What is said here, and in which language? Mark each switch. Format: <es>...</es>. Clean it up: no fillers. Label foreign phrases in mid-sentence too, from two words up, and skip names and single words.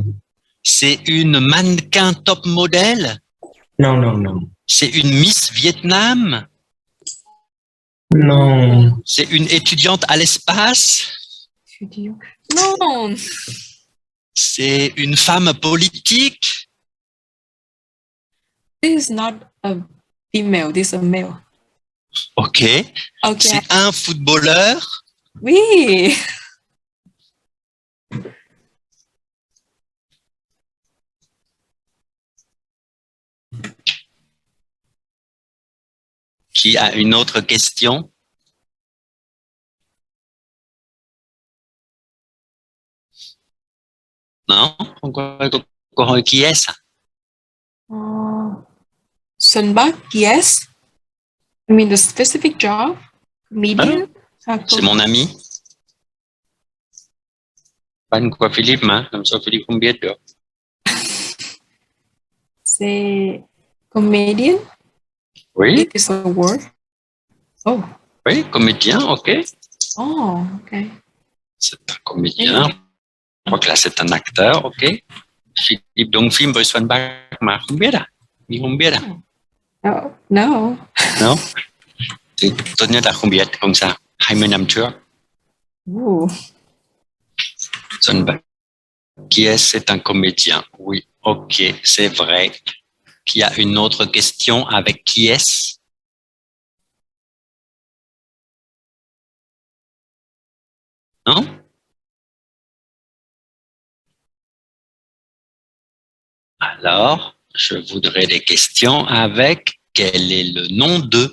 <fr>C'est une mannequin top modèle? non, non, non, C'est une Miss Vietnam? non, C'est une étudiante à l'espace? Studio. No. C'est une femme politique?</fr> <en>This is not a female, this is a male. Ok. Ok.</en> <fr>C'est un footballeur? Oui. Qui a une autre question? Non? Qui est-ce? Xuân Bắc,</fr> <en>yes. I mean the specific job. Comedian.</en> <fr>C'est mon ami.</fr> <vi>Bạn của Philip mà, làm sao Philip không biết được?</vi> <fr>C'est comedian. Oui,</fr> <en>It is a word. Oh.</en> <fr>oui, comédien, ok.</fr> <en>Oh, okay.</en> <fr>C'est un comédien. Je crois que là, c'est un acteur, ok.</fr> <vi>Philippe đóng phim với Xuân Bắc mà không biết à? Mình không biết à?</vi> <en>No. No. No?</en> <vi>Thì tốt nhất là không biết, không sao. 20 năm trước, Ooh.</vi> <fr>Xuân Bắc. Qui est, c'est un comédien. Oui, ok, c'est vrai. Qu'il y a une autre question avec qui est-ce? Non? Alors, je voudrais des questions avec quel est le nom de?</fr>